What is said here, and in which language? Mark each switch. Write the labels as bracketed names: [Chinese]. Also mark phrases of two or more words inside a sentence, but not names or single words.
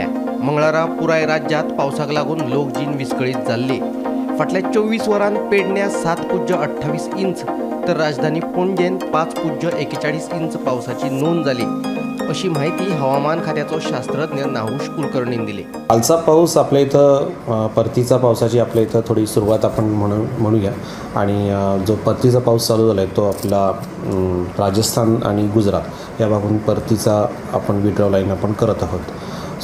[Konkani] मंगळारा पुराय राज्यात पावसाक लागून लोकजीण विस्कळीत जाल्ली। फाटल्या 24 वरांत पेडण्यां 7.28 इंच तर राजधानी पणजेन 5.41 इंच पावसाची नोंद जाली, अशी माहिती हवामान खात्याचो शास्त्रज्ञ नाहुश कुलकर्णीन दिली। [Marathi] कालचा पाऊस आपल्या इथं परतीचा पावसाची आपल्या इथं थोडी सुरुवात आपण म्हणूया। आणि जो परतीचा पाऊस चालू झाला आहे तो आपला राजस्थान आणि गुजरात या भागातून परतीचा आपण [English] withdraw line [Marathi] आपण करत आहोत।